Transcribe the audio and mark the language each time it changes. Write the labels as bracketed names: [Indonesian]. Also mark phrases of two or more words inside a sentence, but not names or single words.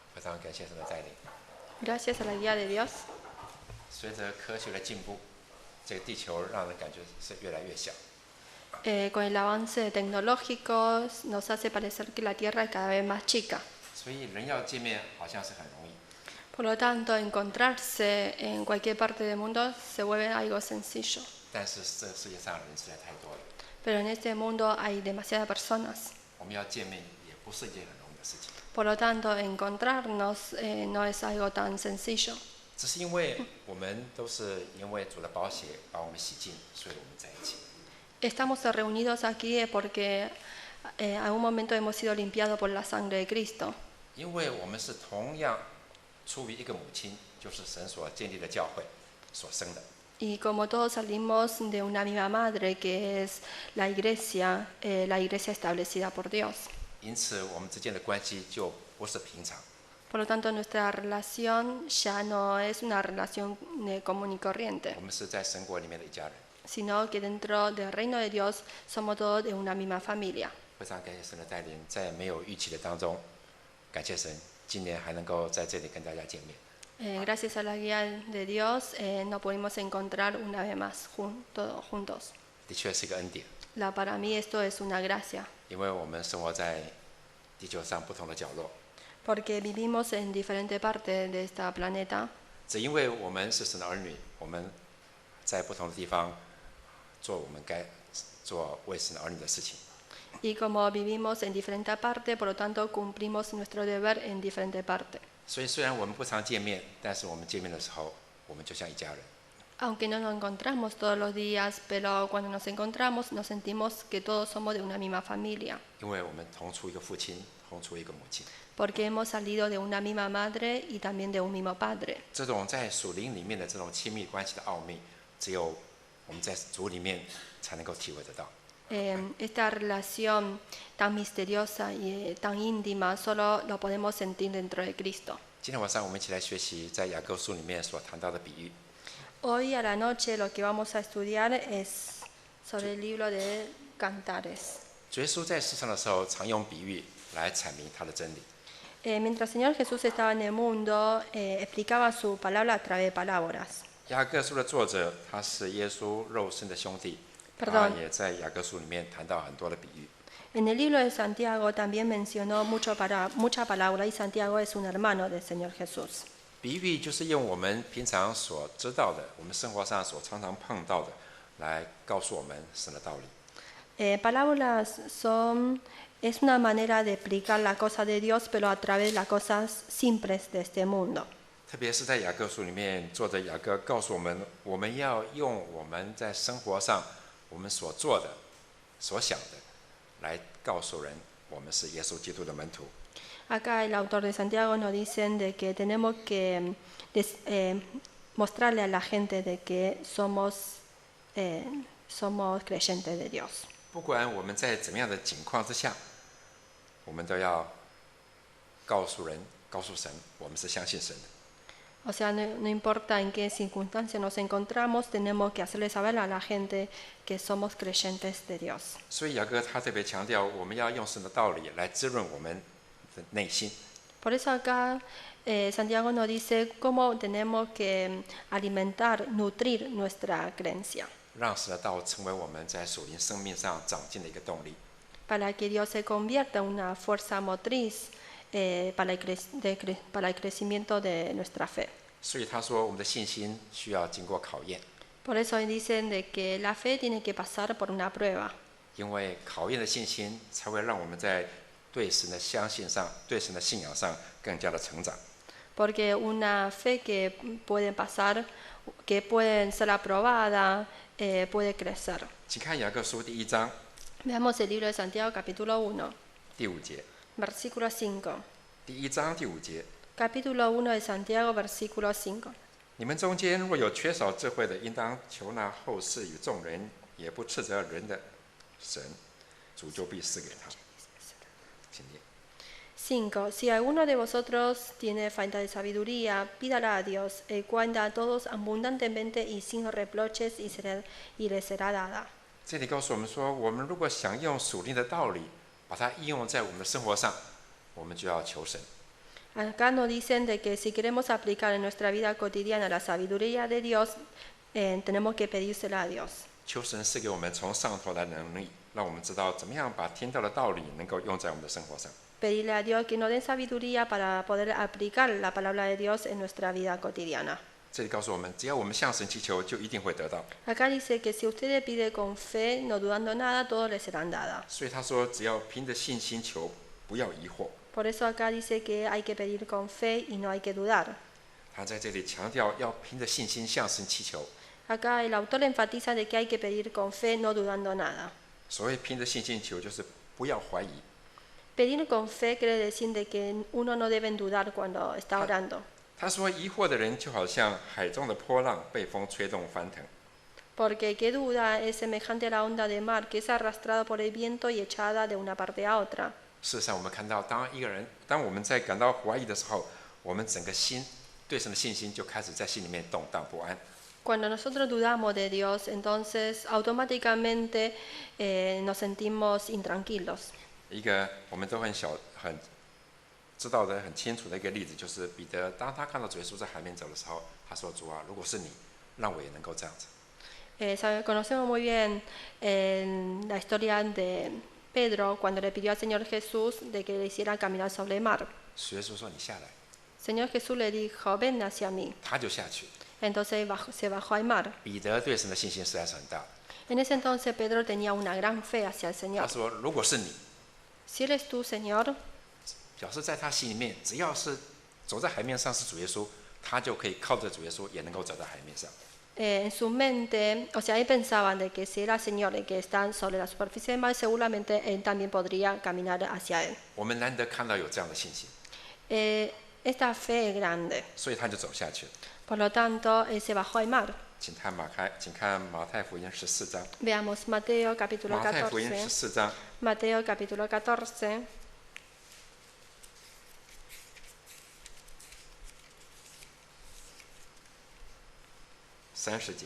[Chinese] 常感谢神的带领。 [Spanish] Gracias a la guía de Dios, [Chinese] 随着科学的进步，这个地球让人感觉是越来越小。 [Spanish] con el avance tecnológico nos hace parecer que la Tierra es cada vez más chica. [Chinese] 所以人要见面好像是很容易， [Spanish] Por lo tanto, encontrarse en cualquier parte del mundo se vuelve algo sencillo. [Chinese] 但是这世界上人实在太多了， [Spanish] Pero en este mundo hay demasiadas personas. [Chinese] 我们要见面也不是一件很容易的事情。 [Spanish] Por lo tanto, encontrarnos no es algo tan sencillo. [Chinese] 只是因为我们都是因为主的宝血把我们洗净，所以我们在一起。 [Spanish] Estamos reunidos aquí porque en algún momento hemos sido limpiados por la sangre de Cristo. [Chinese] 因为我们是同样出于一个母亲，就是神所建立的教会所生的。 [Spanish] Y como todos salimos de una misma madre que es la iglesia establecida por Dios. [Chinese] 因此，我们之间的关系就不是平常， [Spanish] Por lo tanto, nuestra relación ya no es una relación común y corriente, [Chinese] 我们是在神国里面的一家人。 [Spanish] sino que dentro del reino de Dios somos todos de una misma familia. [Chinese] 非常感谢神的带领，在没有预期的当中，感谢神，今年还能够在这里跟大家见面。 [Spanish] Gracias a la guía de Dios nos pudimos encontrar una vez más todos juntos. [Chinese] 的确是一个恩典， [Spanish] Para mí esto es una gracia, [Chinese] 因为我们生活在地球上不同的角落， [Spanish] porque vivimos en diferentes partes de este planeta. [Chinese] 只因为我们是神的儿女，我们在不同的地方做我们该做为神的儿女的事情。 [Spanish] Y como vivimos en diferentes partes, por lo tanto cumplimos nuestro deber en diferentes partes. [Chinese] 所以虽然我们不常见面，但是我们见面的时候，我们就像一家人。 [Spanish] Aunque no nos encontramos todos los días, pero cuando nos encontramos nos sentimos que todos somos de una misma familia, [Chinese] 因为我们同出一个父亲，同出一个母亲。 [Spanish] porque hemos salido de una misma madre y también de un mismo padre. [Chinese] 这种在属灵里面的这种亲密关系的奥秘，只有我们在主里面才能够体会得到。 [Spanish] Esta relación tan misteriosa y tan íntima solo lo podemos sentir dentro de Cristo. [Chinese] 今天晚上我们一起来学习在雅各书里面所谈到的比喻。 [Spanish] Hoy a la noche lo que vamos a estudiar es sobre el libro de Cantares. [Chinese] 主耶稣在世上的时候，常用比喻来阐明他的真理。 [Spanish] Mientras el Señor Jesús estaba en el mundo, explicaba su palabra a través de palabras. [Chinese] 雅各书的作者他是耶稣肉身的兄弟，他 [Spanish] Perdón. [Chinese] 也在雅各书里面谈到很多的比喻。 [Spanish] En el libro de Santiago también mencionó mucha palabra y Santiago es un hermano del Señor Jesús. [Chinese] 比喻就是用我们平常所知道的，我们生活上所常常碰到的，来告诉我们神的道理。 [Spanish] Parábolas es una manera de explicar la cosa de Dios, pero a través de las cosas simples de este mundo. [Chinese] 特别是在雅各书里面，作者雅各告诉我们，我们要用我们在生活上我们所做的、所想的，来告诉人，我们是耶稣基督的门徒。 [Spanish] Acá el autor de Santiago nos dice de que tenemos que mostrarle a la gente de que somos creyentes de Dios. [Chinese] 不管我们在怎么样的境况之下，我们都要告诉人、告诉神，我们是相信神的。 [Spanish] O sea, no importa en qué circunstancia nos encontramos, tenemos que hacerle saber a la gente que somos creyentes de Dios. [Chinese] 所以雅各他特别强调，我们要用神的道理来滋润我们的内心。 [Spanish] Por eso acá Santiago nos dice cómo tenemos que alimentar, nutrir nuestra creencia, [Chinese] 让神的道成为我们在属灵生命上长进的一个动力。 [Spanish] para que Dios se convierta en una fuerza motriz para el crecimiento de nuestra fe. [Chinese] 所以他说，我们的信心需要经过考验， [Spanish] Por eso dicen de que la fe tiene que pasar por una prueba, [Chinese] 因为考验的信心才会让我们在对神的相信上、对神的信仰上更加的成长。 [Spanish] porque una fe que puede pasar, que puede ser aprobada, puede crecer. [Chinese] 请看雅各书第1章 [Spanish] Veamos el libro de Santiago capítulo 1, [Chinese] 第5节， [Spanish] versículo 5. [Chinese] 第1章第5节。 [Spanish] Capítulo 1 de Santiago, versículo 5. [Chinese] 你们中间若有缺少智慧的，应当求那后世与众人也不斥责人的神，主就必赐给他。请念。 [Spanish] 5. Si alguno de vosotros tiene falta de sabiduría, pídala a Dios, el cual da a todos abundantemente y sin reproches y le será dada. [Chinese] 这里告诉我们说，我们如果想用属灵的道理把它应用在我们的生活上，我们就要求神。 [Spanish] Acá nos dicen de que si queremos aplicar en nuestra vida cotidiana la sabiduría de Dios, tenemos que pedírsela a Dios. [Chinese] 求神赐给我们从上头来的能力，让我们知道怎么样把听到的道理能够用在我们的生活上。 [Spanish] Pedirle a Dios que nos dé sabiduría para poder aplicar la palabra de Dios en nuestra vida cotidiana. [Chinese] 这里告诉我们，只要我们向神祈求，就一定会得到。 [Spanish] Acá dice que si ustedes piden con fe, no dudando nada, todo les serán dada. [Chinese] 所以他说，只要凭着信心求，不要疑惑。 [Spanish] Por eso acá dice que hay que pedir con fe y no hay que dudar. [Chinese] 他在这里强调，要凭着信心向神祈求。 [Spanish] Acá el autor enfatiza de que hay que pedir con fe, no dudando nada. [Chinese] 所谓凭着信心求，就是不要怀疑。 [Spanish] Pedir con fe quiere decir de que uno no debe dudar cuando está orando. [Chinese] 他说，疑惑的人就好像海中的波浪被风吹动翻腾。 [Spanish] Porque que duda es semejante a la onda de mar que es arrastrada por el viento y echada de una parte a otra. [Chinese] 事实上，我们看到，当我们在感到怀疑的时候，我们整个心对神的信心就开始在心里面动荡不安。 [Spanish] Cuando nosotros dudamos de Dios, entonces automáticamente nos sentimos intranquilos. [Chinese] 一个我们都很知道的很清楚的一个例子，就是彼得，当他看到主耶稣在海面走的时候，他说：“主啊，如果是你，让我也能够这样子。” [Spanish] Conocemos muy bien la historia de Pedro cuando le pidió al Señor Jesús de que le hiciera caminar sobre el mar. [Chinese] 主耶稣说：“你下来。” [Spanish] Señor Jesús le dijo, ven hacia mí. [Chinese] 他就下去。 [Spanish] Entonces se bajó al mar. [Chinese] 彼得对神的信心实在是很大。 [Spanish] En ese entonces Pedro tenía una gran fe hacia el [Chinese] 他 [Spanish] Señor. [Chinese] 说：“如果是你， [Spanish] Si eres tú, Señor, [Chinese] 表示在他心里面，只要是走在海面上是主耶稣，他就可以靠着主耶稣也能够走在海面上。” [Spanish] en su mente, o sea, él pensaba de que si era el Señor el que está sobre la superficie del mar, seguramente él también podría caminar hacia él. [Chinese] 我们难得看到有这样的信心， [Spanish] Esta fe es grande. [Chinese] 所以他就走下去了。 [Spanish] Por lo tanto, él se bajó al mar. [Chinese] 请看马太福音14章。 [Spanish] Veamos Mateo capítulo [Chinese] 马太福音 [Spanish] 14. [Chinese] 14章 [Spanish] Mateo capítulo 14, [Chinese] 30节。